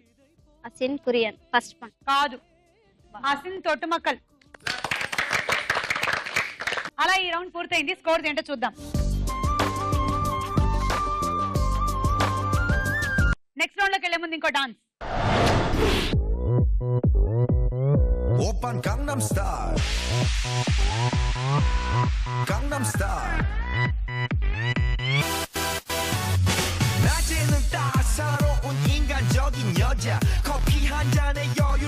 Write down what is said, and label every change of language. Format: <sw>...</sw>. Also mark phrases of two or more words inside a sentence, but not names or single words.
<te>అసిన్ కురియన్</te> <en>first one.</en> <te>కాదు, అసిన్ తొట్టుమక్కల్. అలా ఈ రౌండ్ పూర్తయింది. స్కోర్స్ ఏంటో చూద్దాం.</te> <en>next round</en> <te>లోకి వెళ్లే ముందు ఇంకో డాన్స్.</te> <ko>오빤 강남스타일 강남스타일 낮에는 따사로운 인간적인 여자 커피 한 잔에 여유를</ko>